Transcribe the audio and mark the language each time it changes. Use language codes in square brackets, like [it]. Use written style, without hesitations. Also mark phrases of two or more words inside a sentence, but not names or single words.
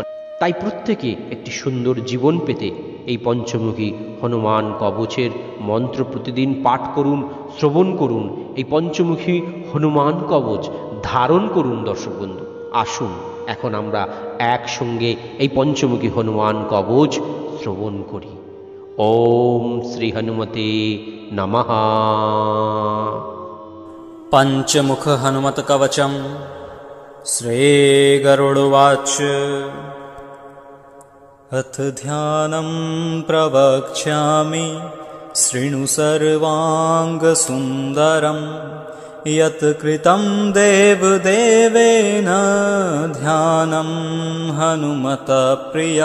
[bn] তাই প্রত্যেকে একটি সুন্দর জীবন পেতে এই পঞ্চমুখী হনুমান কবচের মন্ত্র প্রতিদিন পাঠ করুন, শ্রবণ করুন। এই পঞ্চমুখী হনুমান কবচ ধারণ করুন। দর্শক বন্ধু, আসুন এখন আমরা একসঙ্গে এই পঞ্চমুখী হনুমান কবচ শ্রবণ করি। [sa] ওম শ্রী হনুমতে নমঃ। पंचमुख हनुमत कवचम श्री गरुड़वाच। अथ ध्यानं प्रवक्ष्यामि शृणु सर्वाङ्गसुन्दरं यत् कृतं देवदेवेन ध्यानं हनुमता प्रियं।